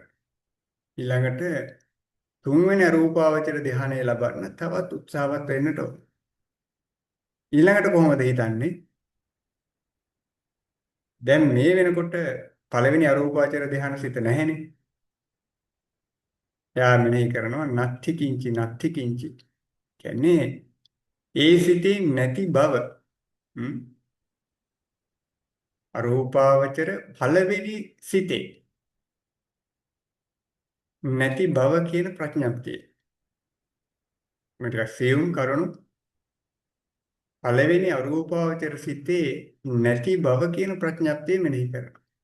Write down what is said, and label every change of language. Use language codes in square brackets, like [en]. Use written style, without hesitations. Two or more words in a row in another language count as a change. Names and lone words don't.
[si] ඊළඟට තුන්වෙනි අරූපාවචර ධ්‍යානය ලබන්න තවත් උත්සාහවත් වෙන්නට ඕන. ඊළඟට කොහොමද හිතන්නේ? දැන් මේ වෙනකොට පළවෙනි අරූපාවචර ධ්‍යාන සිත නැහෙනේ. එයා මෙනෙහි කරනවා [pi] නත්ති කිංචි නත්ති කිංචි. [si] කියන්නේ ඒ සිතින් නැති බව. අරූපාවචර පළවෙනි සිතේ නැති බව කියන ප්‍රඥප්තිය. මේ ටික සියුම් කරුණු පළවෙනි අරූපාවචර සිතේ නැති බව කියන ප්‍රඥප්තිය මෙනෙහි කරනවා.